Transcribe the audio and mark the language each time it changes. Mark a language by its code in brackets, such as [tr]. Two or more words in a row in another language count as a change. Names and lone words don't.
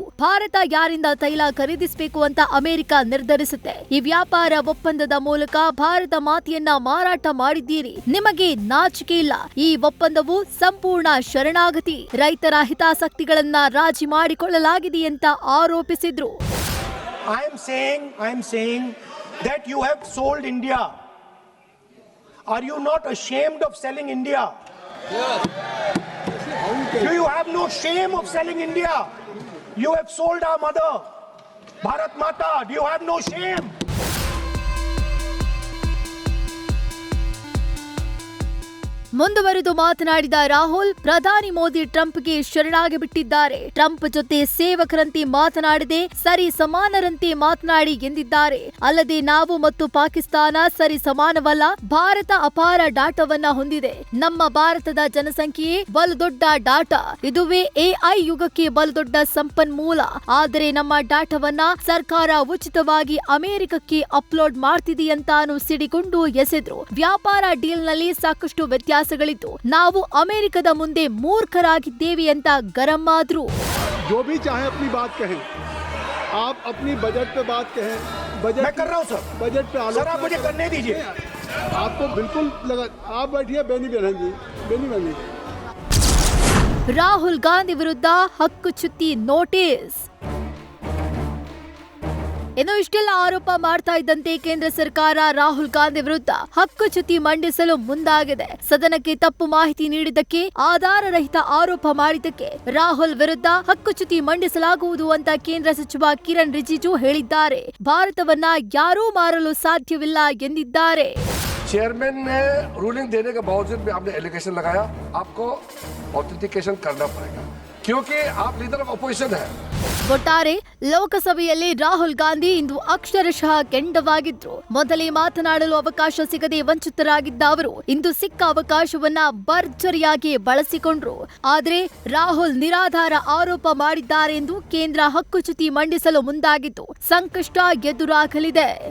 [kn] ಭಾರತ ಯಾರಿಂದ ತೈಲ ಖರೀದಿಸಬೇಕು ಅಂತ ಅಮೆರಿಕ ನಿರ್ಧರಿಸುತ್ತೆ. ಈ ವ್ಯಾಪಾರ ಒಪ್ಪಂದದ ಮೂಲಕ ಭಾರತ ಮಾತೆಯನ್ನ ಮಾರಾಟ ಮಾಡಿದ್ದೀರಿ. ನಿಮಗೆ ನಾಚಿಕೆ ಇಲ್ಲ. ಈ ಒಪ್ಪಂದವು ಸಂಪೂರ್ಣ ಶರಣಾಗತಿ. ರೈತರ ಹಿತಾಸಕ್ತಿಗಳನ್ನ ರಾಜಿ ಮಾಡಿಕೊಳ್ಳಲಾಗಿದೆ ಅಂತ ಆರೋಪಿಸಿದ್ರು. [en] I am saying that you have sold India. Are you not ashamed of selling India? Yes. Do you have no shame of selling India? You have sold our mother, Bharat Mata. Do you have no shame? [kn] ಮುಂದುವರೆದು ಮಾತನಾಡಿದ ರಾಹುಲ್, ಪ್ರಧಾನಿ ಮೋದಿ ಟ್ರಂಪ್ಗೆ ಶರಣಾಗಿ ಬಿಟ್ಟಿದ್ದಾರೆ. ಟ್ರಂಪ್ ಜೊತೆ ಸೇವಕರಂತೆ ಮಾತನಾಡದೆ ಸರಿ ಸಮಾನರಂತೆ ಮಾತನಾಡಿ ಎಂದಿದ್ದಾರೆ. ಅಲ್ಲದೆ ನಾವು ಮತ್ತು ಪಾಕಿಸ್ತಾನ ಸರಿ ಸಮಾನವಲ್ಲ. ಭಾರತ ಅಪಾರ ಡಾಟಾವನ್ನ ಹೊಂದಿದೆ. ನಮ್ಮ ಭಾರತದ ಜನಸಂಖ್ಯೆಯೇ ಬಲು ದೊಡ್ಡ ಡಾಟಾ. ಇದುವೇ ಎಐ ಯುಗಕ್ಕೆ ಬಲು ದೊಡ್ಡ ಸಂಪನ್ಮೂಲ. ಆದರೆ ನಮ್ಮ ಡಾಟಾವನ್ನ ಸರ್ಕಾರ ಉಚಿತವಾಗಿ ಅಮೆರಿಕಕ್ಕೆ ಅಪ್ಲೋಡ್ ಮಾಡ್ತಿದೆಯಂತಾನು ಸಿಡಿಕೊಂಡು ಎಸೆದ್ರು. ವ್ಯಾಪಾರ ಡೀಲ್ನಲ್ಲಿ ಸಾಕಷ್ಟು ವ್ಯತ್ಯಾಸ ನಾವು ಅಮೆರಿಕದ ಮುಂದೆ ಮೂರ್ಖರಾಗಿದ್ದೇವೆ ಅಂತ ಗರಂ ಆದ್ರು. [hi] जो भी चाहे अपनी बात कहें, आप अपनी बजट पे बात कहें. बजट मैं कर रहा हूं सर. बजट पे आलोचना सर आप मुझे करने दीजिए. आपको बिल्कुल लगा. आप बैठिए बेनी बहन जी. [kn] ರಾಹುಲ್ ಗಾಂಧಿ ವಿರುದ್ಧ ಹಕ್ಕುಚ್ಯುತಿ ನೋಟಿಸ್. ಇನ್ನು ಇಷ್ಟೆಲ್ಲ ಆರೋಪ ಮಾಡ್ತಾ ಇದ್ದಂತೆ ಕೇಂದ್ರ ಸರ್ಕಾರ ರಾಹುಲ್ ಗಾಂಧಿ ವಿರುದ್ಧ ಹಕ್ಕುಚ್ಯುತಿ ಮಂಡಿಸಲು ಮುಂದಾಗಿದೆ. ಸದನಕ್ಕೆ ತಪ್ಪು ಮಾಹಿತಿ ನೀಡಿದ್ದಕ್ಕೆ, ಆಧಾರರಹಿತ ಆರೋಪ ಮಾಡಿದ್ದಕ್ಕೆ ರಾಹುಲ್ ವಿರುದ್ಧ ಹಕ್ಕುಚ್ಯುತಿ ಮಂಡಿಸಲಾಗುವುದು ಅಂತ ಕೇಂದ್ರ ಸಚಿವ ಕಿರಣ್ ರಿಜಿಜು ಹೇಳಿದ್ದಾರೆ. ಭಾರತವನ್ನ ಯಾರೂ ಮಾರಲು ಸಾಧ್ಯವಿಲ್ಲ ಎಂದಿದ್ದಾರೆ. [hi] चेयरमैन ने रूलिंग देने के बावजूद भी आपने एलिगेशन लगाया. आपको ऑथेंटिकेशन करना पड़ेगा क्योंकि आप [en] leader of opposition [hi] है. [kn] ಒಟ್ಟಾರೆ ಲೋಕಸಭೆಯಲ್ಲಿ ರಾಹುಲ್ ಗಾಂಧಿ ಇಂದು ಅಕ್ಷರಶಃ ಕೆಂಡವಾಗಿದ್ರು. ಮೊದಲೇ ಮಾತನಾಡಲು ಅವಕಾಶ ಸಿಗದೆ ವಂಚಿತರಾಗಿದ್ದ ಅವರು ಇಂದು ಸಿಕ್ಕ ಅವಕಾಶವನ್ನ ಭರ್ಜರಿಯಾಗಿ ಬಳಸಿಕೊಂಡ್ರು. ಆದ್ರೆ ರಾಹುಲ್ ನಿರಾಧಾರ ಆರೋಪ ಮಾಡಿದ್ದಾರೆ ಎಂದು ಕೇಂದ್ರ ಹಕ್ಕುಚ್ಯುತಿ ಮಂಡಿಸಲು ಮುಂದಾಗಿದ್ದು ಸಂಕಷ್ಟ ಎದುರಾಗಲಿದೆ.